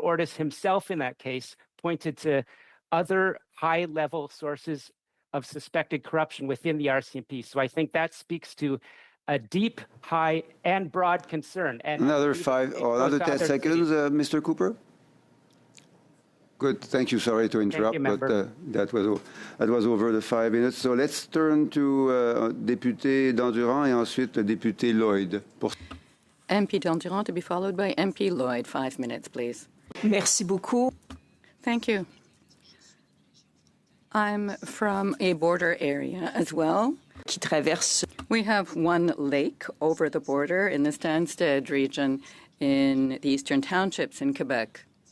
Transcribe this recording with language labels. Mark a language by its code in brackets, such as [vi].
[en] Ortis himself in that case pointed to other high-level sources of suspected corruption within the RCMP. So I think that speaks to a deep, high, and broad concern. And another 10 seconds, Mr. Cooper. Good. Thank you. Sorry to interrupt, but that was over the 5 minutes. So let's turn to [fr] député Dandurand et ensuite le député Lloyd. [en] MP Dandurand to be followed by MP Lloyd. 5 minutes, please. [fr] Merci beaucoup. [en] Thank you. I'm from a border area as well. [fr] Qui traverse. [en] We have one lake over the border in the Stansted region in the eastern townships in Quebec.